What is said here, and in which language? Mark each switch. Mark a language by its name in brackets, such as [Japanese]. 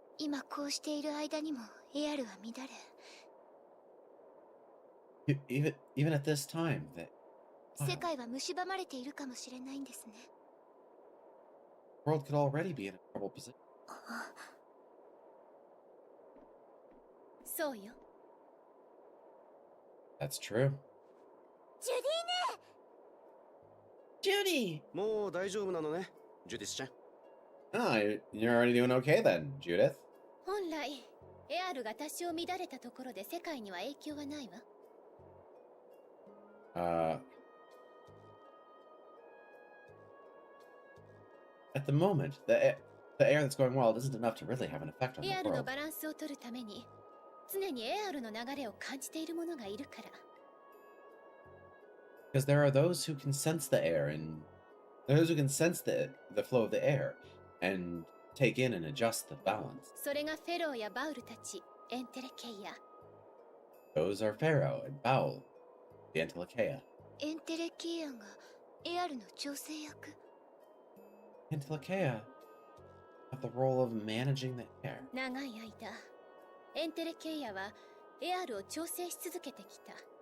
[Japanese] 今こうしている間にもエアルは乱れ、 [English] even at this time, the [Japanese] 世界は蝕まれているかもしれないんですね。 [English] world could already be in a troubled position. [Japanese] そうよ。 [English] That's true. [Japanese] ジュディね。 [English] Judy! [Japanese] もう大丈夫なのね、ジュディスちゃん。 [English] Oh, you're already doing okay then, Judith. [Japanese] 本来エアルが多少乱れたところで世界には影響はないわ。 [English] At the moment, the air that's going wild isn't enough to really have an effect on [Japanese] エ [English] the [Japanese] アルの [English] world. [Japanese] バランスを取るために常にエアルの流れを感じている者がいるから。 [English] Because there are those who can sense the air and those who can sense the flow of the air and take in and adjust the balance. [Japanese] それがフェローやバウルたち、エンテレケイヤ。 [English] Those are Pharaoh and Baal, the Antilocheia. [Japanese] エンテレケイアンがエアルの調整役。 [English] Antilocheia have the role of managing the air. [Japanese] 長い間、エンテレケイヤはエアルを調整し続けてきた。